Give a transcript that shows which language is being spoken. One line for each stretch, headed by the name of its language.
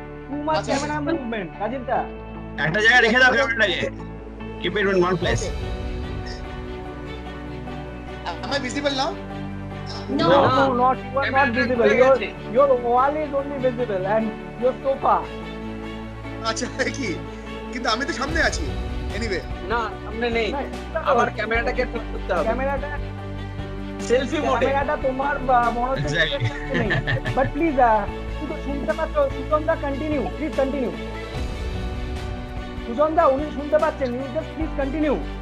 English: too much camera movement, Rajib দা।
Bangla: একটা জায়গায় রেখে দাও ক্যামেরাটাকে,
English: keep it in one place. Am I visible now? No. No, not you are not visible. Your wall is only visible and your sofa.
Bangla: আচ্ছা কি, কিন্তু আমি তো সামনে আছি এনিওয়ে। না সামনে নেই, আবার ক্যামেরাটাকে ঠিক করতে হবে, ক্যামেরাটা সেলফি মোডে। ক্যামেরাটা তোমার মনে হচ্ছে নেই, বাট প্লিজ শুনতে পাচ্ছ সুজন দা? Continue, please continue. সুজন দা উনি শুনতে পাচ্ছেন,
English: You just please continue.